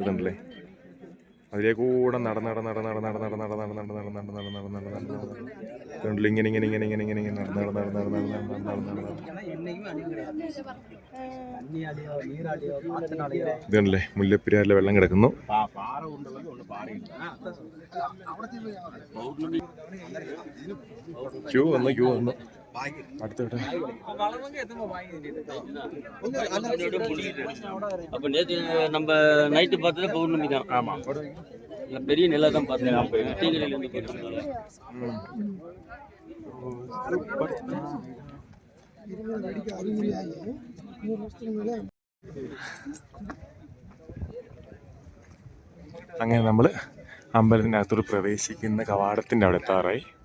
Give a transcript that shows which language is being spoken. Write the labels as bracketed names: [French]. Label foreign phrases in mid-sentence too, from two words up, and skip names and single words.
[Malayalam] കണ്ടില്ലേ, അതിലെ കൂടെ നടന്ന് ഇങ്ങനെ ഇതുണ്ടല്ലേ, മുല്ലപ്പെരിയാറിലെ വെള്ളം കിടക്കുന്നു. ക്യൂ വന്നു അടുത്തോട്ടെ. [Tamil] அப்ப நேற்று நம்ம நைட்டு பார்த்தது பௌர்ணமி தான். ஆமா, பெரிய நிலா தான் பார்த்தேன். டீகரையிலேருந்து போயிருந்தாங்க. [Malayalam] അങ്ങനെ നമ്മൾ അമ്പലത്തിനകത്തോട് പ്രവേശിക്കുന്ന കവാടത്തിൻ്റെ അവിടെ എത്താറായി.